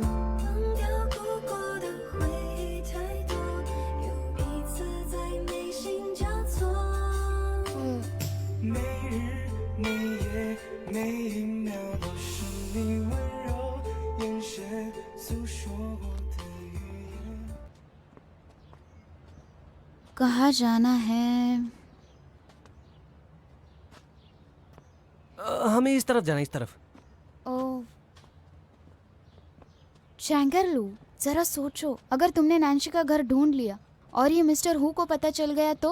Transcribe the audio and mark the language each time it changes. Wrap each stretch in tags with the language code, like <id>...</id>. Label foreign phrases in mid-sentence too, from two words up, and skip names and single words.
<zh>忘掉过过的回忆太多，有彼此在内心交错。每日每夜每一秒都是你温柔眼神诉说过的语言。</zh> <hi>कहाँ जाना है? हमें इस तरफ जाना, इस तरफ। ओ चैंगरलू, जरा सोचो, अगर तुमने नैन्सी का घर ढूंढ लिया और ये मिस्टर हु को पता चल गया तो?</hi>